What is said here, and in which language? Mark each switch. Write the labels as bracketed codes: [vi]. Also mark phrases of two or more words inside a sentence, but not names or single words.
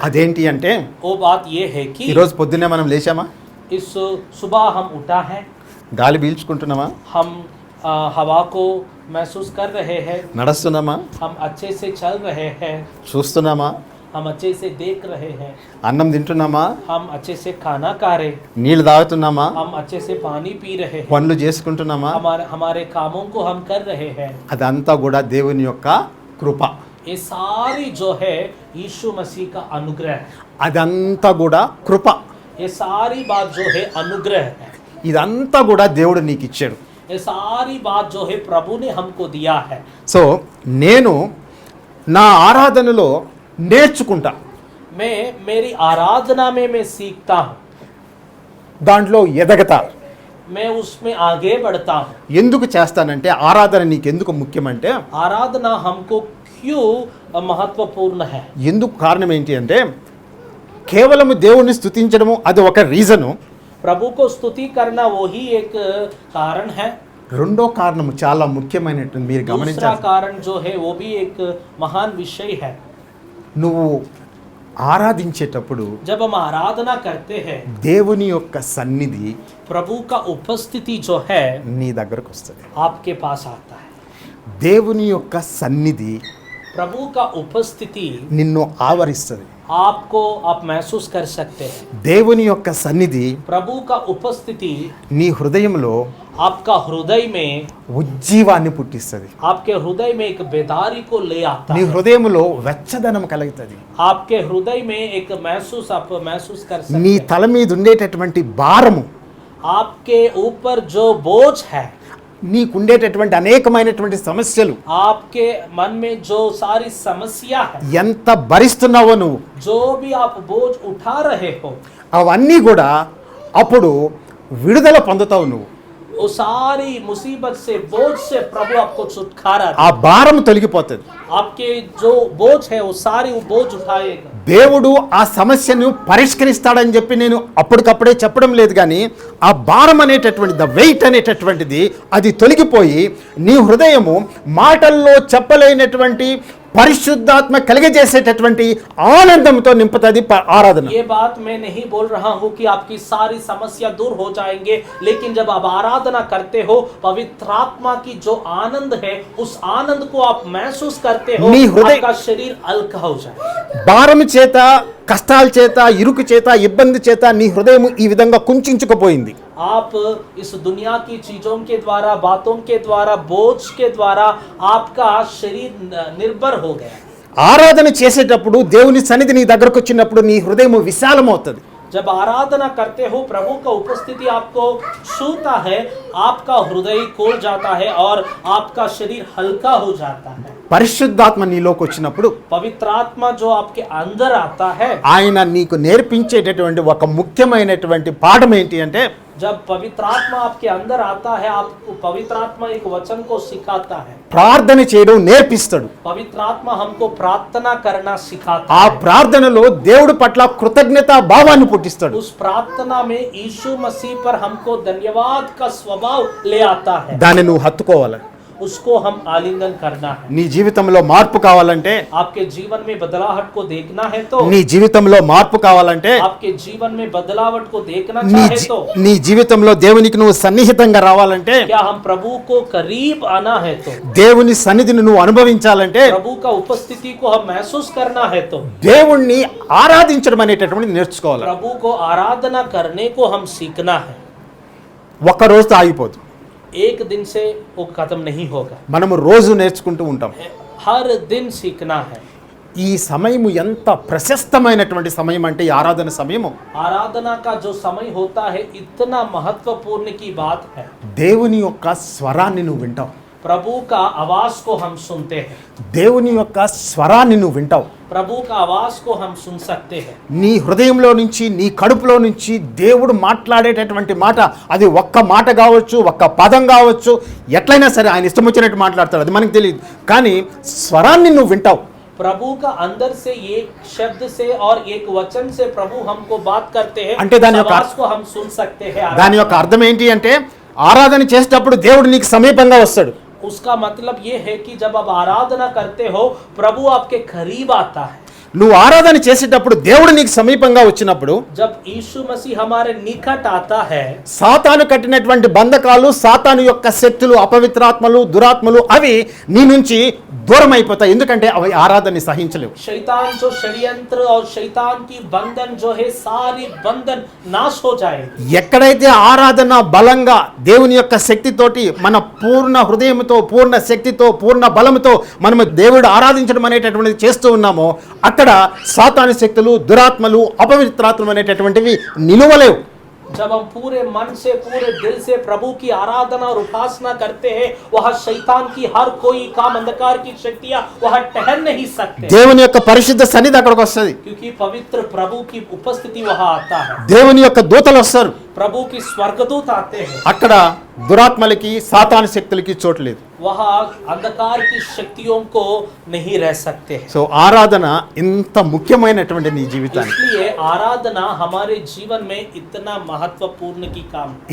[te] అదేంటి అంటే, [hi] वो बात ये है कि [te] ఈరోజు పొద్దున్నే మనం లేచామా? [hi] इस सुबह हम उठा है, [te] గాలి పీల్చుకుంటున్నామా? [hi] हम हवा को महसूस कर रहे हैं, [te] నడుస్తున్నామా? [hi] हम अच्छे से चल रहे हैं, [te] చూస్తున్నామా? [hi] हम अच्छे से देख रहे हैं, [te] అన్నం తింటున్నామా? [hi] हम अच्छे से खाना खा रहे, [te] నీళ్ళు తాగుతున్నామా? [hi] हम अच्छे से पानी पी रहे हैं, [te] పనులు చేసుకుంటున్నామా? [hi] हमारे कामों को हम कर रहे हैं। [te] అదంతా కూడా దేవుని యొక్క కృప. [hi] ये सारी जो है यीशु मसीह का अनुग्रह है। [te] అదంతా కూడా కృప. [hi] ये सारी बात जो है अनुग्रह है। [te] ఇదంతా కూడా దేవుడు నీకు ఇచ్చాడు. [hi] ये सारी बात जो है प्रभु ने हमको दिया है। [te] సో నేను నా ఆరాధనలో నేర్చుకుంటా, [hi] मैं मेरी आराधना में मैं सीखता हूँ, [te] దాంట్లో ఎదగతా. [hi] मैं उसमें आगे बढ़ता हूँ। [te] ఎందుకు చేస్తానంటే, ఆరాధన నీకు ఎందుకు ముఖ్యమంటే, [hi] आराधना हमको क्यों महत्वपूर्ण है? [te] ఎందుకు కారణం ఏంటి అంటే, కేవలం దేవుణ్ణి స్తుతించడము అది ఒక రీజను. [hi] प्रभु को स्तुति करना वही एक कारण है। [te] రెండో కారణము చాలా ముఖ్యమైనటువంటి, మీరు [hi] दूसरा [te] గమనించాలి. [hi] कारण जो है वो भी एक महान विषय है। [te] నువ్వు ఆరాధించేటప్పుడు [hi] जब हम आराधना करते हैं, [te] దేవుని యొక్క సన్నిధి [hi] प्रभु का उपस्थिति जो है [te] నీ దగ్గరకు వస్తుంది. [hi] आपके पास आता है। [te] దేవుని యొక్క సన్నిధి [hi] प्रभु का उपस्थिति [te] నిన్ను ఆవరిస్తుంది. [hi] आपको आप महसूस कर सकते हैं। [te] దేవుని యొక్క సన్నిధి [hi] प्रभु का उपस्थिति [te] నీ హృదయంలో [hi] आपका हृदय में, [te] ఉజ్జీవాన్ని పుట్టిస్తుంది. [hi] आपके हृदय में एक बेदारी को ले आता [te] నీ [hi] है। [te] హృదయంలో వెచ్చదనం కలుగుతుంది. [hi] आपके हृदय में एक महसूस आप महसूस कर सकते [te] నీ [hi] हैं। [te] తల మీద ఉండేటటువంటి భారము, [hi] आपके ऊपर जो बोझ है, [te] నీకుండేటటువంటి అనేకమైనటువంటి సమస్యలు, [hi] आपके मन में जो सारी समस्या है, [te] ఎంత భరిస్తున్నావో నువ్వు, [hi] जो भी आप बोझ उठा रहे हो, [te] అవన్నీ కూడా అప్పుడు విడుదల పొందుతావు నువ్వు. [hi] वो सारी मुसीबत से, बोझ से प्रभु आपको छुटकारा [te] ఆ భారం తొలగిపోతుంది. [hi] आपके जो बोझ है वो सारी वो बोझ उठाएगा. [te] దేవుడు ఆ సమస్యను పరిష్కరిస్తాడని చెప్పి నేను అప్పటికప్పుడే చెప్పడం లేదు, కానీ ఆ భారం అనేటటువంటి [en] the weight [te] అనేటటువంటిది అది తొలగిపోయి నీ హృదయము మాటల్లో చెప్పలేనటువంటి పరిశుద్ధాత్మ కలిగజేసేటటువంటి ఆనందంతో నింపుతుంది ఆరాధన. [hi] ये बात मैं नहीं बोल रहा हूँ कि आपकी सारी समस्या दूर हो जाएंगे, लेकिन जब आप आराधना करते हो पवित्र आत्मा की जो आनंद है उस आनंद को आप महसूस करते हो, आपका शरीर हल्का हो जाए. [te] భారం చేత, కష్టాల చేత, ఇరుకు చేత, ఇబ్బంది చేత నీ హృదయం ఈ విధంగా కుంచుకుపోయింది. [hi] आप इस दुनिया की चीजों के द्वारा, बातों के द्वारा, बोझ के द्वारा आपका शरीर निर्भर हो गया. [te] ఆరాధన చేసేటప్పుడు దేవుని సన్నిధి నీ దగ్గరకు వచ్చినప్పుడు నీ హృదయం విశాలమవుతుంది. [hi] जब आराधना करते हो प्रभु का उपस्थिति आपको छूता है, आपका हृदय खोल जाता है और आपका शरीर हल्का हो जाता है. [te] పరిశుద్ధాత్మ నీలోకి వచ్చినప్పుడు, [hi] पवित्र आत्मा जो आपके अंदर आता है, [te] ఆయన నీకు నేర్పించేటటువంటి ఒక ముఖ్యమైనటువంటి పాఠం ఏంటి అంటే, [hi] जब पवित्र आत्मा आपके अंदर आता है आपको पवित्र आत्मा एक वचन को सिखाता है. [te] ప్రార్థన చేయడం నేర్పిస్తాడు. [hi] पवित्र आत्मा हमको प्रार्थना करना सिखाता [te] ఆ [hi] है. [te] ప్రార్థనలో దేవుడి పట్ల కృతజ్ఞతా భావాన్ని పుట్టిస్తాడు. [hi] उस प्रार्थना में यीशु मसीह पर हमको धन्यवाद का स्वभाव ले आता है. [te] దాన్ని నువ్వు హత్తుకోవాలి. [hi] उसको हम आलिंगन करना है. [te] నీ జీవితంలో మార్పు కావాలంటే, [hi] आपके जीवन में बदलावट को देखना है तो, [te] నీ జీవితంలో మార్పు కావాలంటే, [hi] आपके जीवन में बदलावट को देखना [te] నీ [hi] चाहे तो, [te] నీ జీవితంలో దేవునికి నువ్వు సన్నిహితంగా రావాలంటే, [hi] क्या हम प्रभु को करीब आना है तो, [te] దేవుని సన్నిధిని నువ్వు అనుభవించాలంటే, [hi] प्रभु का उपस्थिति को हम महसूस करना है तो, [te] దేవుణ్ణి ఆరాధించడం అనేటటువంటిది నేర్చుకోవాలి. [hi] प्रभु को आराधना करने को हम सीखना है. [te] ఒక్క రోజుతో ఆగిపోదు. [hi] एक दिन से वो खत्म नहीं होगा, [te] మనము రోజు నేర్చుకుంటూ ఉంటాం. [hi] हर दिन सीखना है. [te] ఈ సమయము ఎంత ప్రశస్తమైనటువంటి సమయం అంటే ఈ ఆరాధన సమయము. [hi] आराधना का जो समय होता है इतना महत्वपूर्ण की बात है. [te] దేవుని యొక్క స్వరాన్ని నువ్వు వింటావు. [hi] प्रभु का आवाज को हम सुनते हैं. [te] దేవుని యొక్క స్వరాన్ని నువ్వు వింటావు. [hi] प्रभु का आवाज को हम सुन सकते हैं. [te] నీ హృదయంలో నుంచి, నీ కడుపులో నుంచి దేవుడు మాట్లాడేటటువంటి మాట, అది ఒక్క మాట కావచ్చు, ఒక్క పదం కావచ్చు, ఎట్లయినా సరే ఆయన ఇష్టం వచ్చినట్టు మాట్లాడతాడు, అది మనకు తెలియదు, కానీ స్వరాన్ని నువ్వు వింటావు. [hi] प्रभु का अंदर से एक शब्द से और एक वचन से प्रभु हमको बात करते हैं. [te] అంటే దాని యొక్క [hi] आवाज को हम सुन सकते हैं. [te] దాని యొక్క అర్థం ఏంటి అంటే, ఆరాధన చేసేటప్పుడు దేవుడు నీకు సమీపంగా వస్తాడు. [hi] उसका मतलब ये है कि जब आप आराधना करते हो प्रभु आपके करीब आता है. [te] నువ్వు ఆరాధన చేసేటప్పుడు దేవుడు నీకు సమీపంగా వచ్చినప్పుడు, [hi] जब यीशु मसीह हमारे निकट आता है, [te] సాతాను కట్టినటువంటి బంధకాలు, సాతాను యొక్క శక్తులు, అపవిత్రాత్మలు, దురాత్మలు అవి నీ నుంచి దూరం అయిపోతాయి. ఎందుకంటే అవి ఆరాధనని సహించలేవు. [hi] शैतान जो षड्यंत्र और शैतान की बंधन जो है सारी बंधन नाश हो जाएगी. [te] ఎక్కడైతే ఆరాధన బలంగా దేవుని యొక్క శక్తితోటి, మన పూర్ణ హృదయంతో, పూర్ణ శక్తితో, పూర్ణ బలంతో మనము దేవుడు ఆరాధించడం అనేటటువంటిది చేస్తూ ఉన్నామో, అక్కడ సాతాను శక్తులు, దురాత్మలు, అపవిత్రాత్మలు అనేటటువంటివి నిలువలేవు. [hi] जब हम पूरे मन से, पूरे दिल से प्रभु की आराधना और उपासना करते हैं, वह शैतान की हर कोई काम, अंधकार की शक्तियां वह ठहर नहीं सकते, [te] దేవుని యొక్క పరిశుద్ధ సన్నిధి అక్కడికి వస్తుంది. [hi] क्योंकि पवित्र प्रभु की उपस्थिति वहां आता है. [te] దేవుని యొక్క దూతలు వస్తారు. [hi] प्रभु की स्वर्गदूत आते हैं. [te] అక్కడ దురాత్మలకి, సాతాను శక్తులకి చోటు లేదు. [hi] वहां अंधकार की शक्तियों को नहीं रह सकते हैं. [te] సో ఆరాధన ఇంత ముఖ్యమైనటువంటి నీ జీవితానికి. [hi] इसलिए आराधना हमारे जीवन में इतना महत्वपूर्ण की काम है.